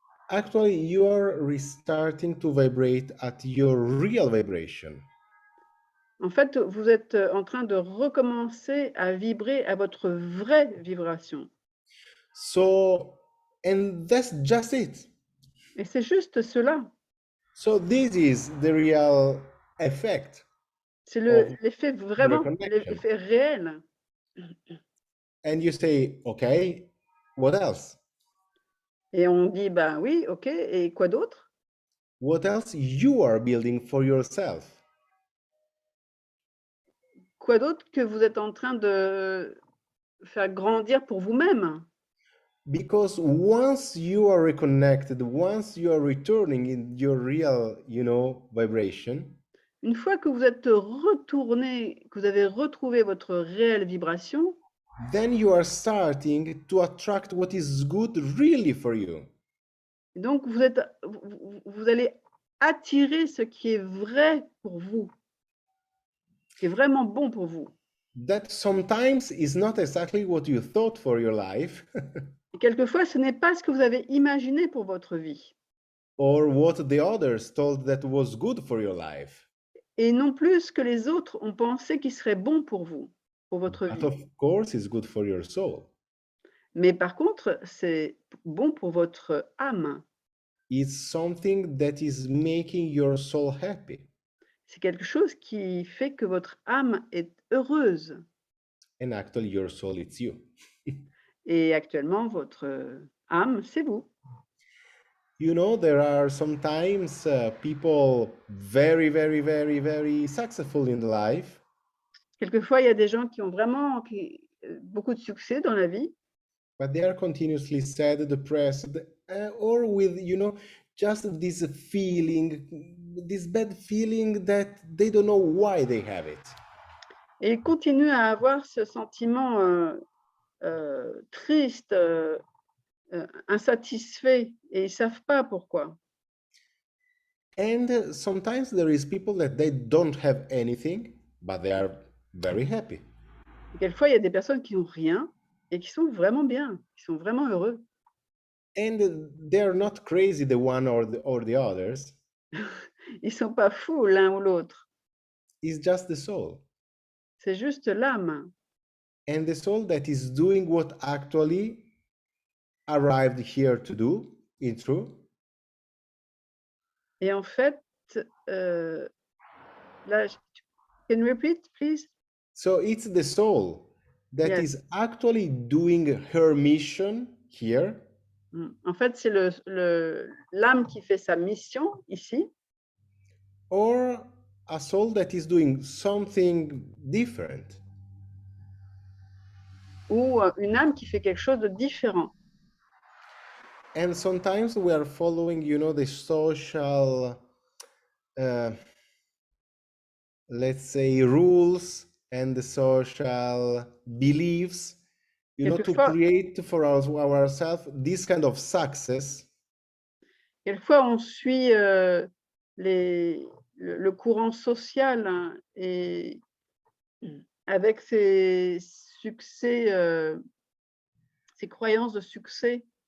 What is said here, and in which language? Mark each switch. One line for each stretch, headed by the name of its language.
English: actually you are restarting to vibrate at your real vibration.
French: En fait, vous êtes en train de recommencer à vibrer à votre vraie vibration.
English: So, and that's just it.
French: Et c'est juste cela.
English: So this is the real effect.
French: C'est
English: of
French: l'effet vraiment,
English: reconnection.
French: l'effet réel.
English: And you say, okay, what else?
French: Et on dit, ben oui, ok, et quoi d'autre?
English: What else you are building for yourself?
French: Quoi d'autre que vous êtes en train de faire grandir pour vous-même?
English: Because once you are reconnected, once you are returning in your real, vibration,
French: Une fois que vous êtes retourné, que vous avez retrouvé votre réelle vibration,
English: then you are starting to attract what is good really for you.
French: donc vous allez attirer ce qui est vrai pour vous, ce qui est vraiment bon pour vous.
English: That sometimes is not exactly what you thought for your life,
French: Et quelquefois, ce n'est pas ce que vous avez imaginé pour votre vie,
English: or what the others told that was good for your life.
French: et non plus ce que les autres ont pensé qui serait bon pour vous, pour votre
English: But
French: vie.
English: of course, it's good for your soul.
French: Mais par contre, c'est bon pour votre âme.
English: It's something that is making your soul happy.
French: C'est quelque chose qui fait que votre âme est heureuse.
English: And actually, your soul, it's you.
French: Et actuellement, votre âme, c'est vous.
English: There are sometimes people very, very, very, very successful in life,
French: Quelquefois, il y a des gens qui ont vraiment beaucoup de succès dans la vie,
English: but they are continuously sad, depressed, or with, just this feeling, this bad feeling that they don't know why they have it.
French: et ils continuent à avoir ce sentiment triste, insatisfait, et ils ne savent pas pourquoi.
English: And sometimes there is people that they don't have anything, but they are very happy.
French: Et quelquefois, il y a des personnes qui n'ont rien et qui sont vraiment bien, qui sont vraiment heureux.
English: And they're not crazy, the one or the others.
French: Ils ne sont pas fous l'un ou l'autre.
English: It's just the soul.
French: C'est juste l'âme.
English: And the soul that is doing what actually arrived here to do, in truth.
French: Et en fait, là,
English: can you repeat, please? So it's the soul that Yes. is actually doing her mission here.
French: En fait, c'est l'âme qui fait sa mission ici,
English: Or a soul that is doing something different.
French: ou une âme qui fait quelque chose de différent.
English: And sometimes we are following, the social, let's say, rules and the social beliefs, to
French: Quelquefois-
English: create for ourselves this kind of success.
French: Quelquefois, on suit le courant social, hein, et avec ses succès, ses croyances de succès,